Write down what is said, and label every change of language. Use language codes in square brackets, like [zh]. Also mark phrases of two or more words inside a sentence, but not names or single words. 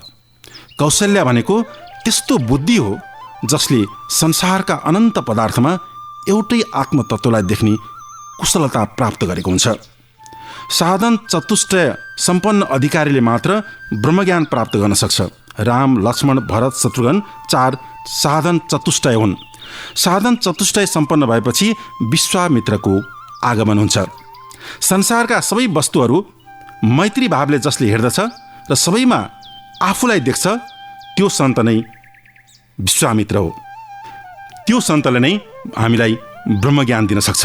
[ne] कौशल्या भनेको त्यस्तो बुद्धि हो जसले संसारका अनन्त पदार्थमा एउटै आत्मतत्त्वलाई देख्ने कुशलता प्राप्त गरेको हुन्छ। साधन चतुष्टय सम्पन्न अधिकारीले मात्र ब्रह्मज्ञान प्राप्त गर्न सक्छ। राम, लक्ष्मण, भरत, शत्रुघ्न 4 साधन चतुष्टय हुन्। साधन चतुष्टय सम्पन्न भएपछि विश्वामित्रको आगमन हुन्छ। संसारका सबै वस्तुहरू मैत्री भावले जसले हेर्दछ र सबैमा आफूलाई देख्छ, त्यो सन्त नै विश्वामित्र हो। त्यो सन्तले नै हामीलाई ब्रह्मज्ञान दिन सक्छ।